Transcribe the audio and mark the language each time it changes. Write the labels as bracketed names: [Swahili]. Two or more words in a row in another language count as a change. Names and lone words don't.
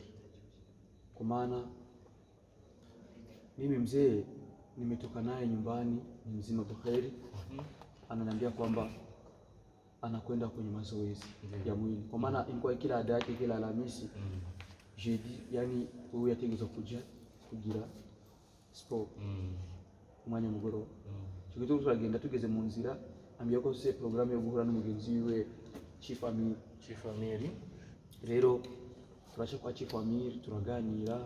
[Swahili] Kwa maana mimi mzee nimetoka naye nyumbani ni mzima bukheri, ananiambia kwamba anakwenda kwenye mazoezi ya mwili, kwa maana ilikuwa kila ada yake kila Alhamisi jeudi, yani huyu yategeza [Rundi] kugira sport umwanya mugoro. Cyo turagenda tugeze mu nzira, ambiye ko se programme yo guhura n'umugenzi wiwe Chief Amir. Rero turasha kwa Chief Amir turaganira,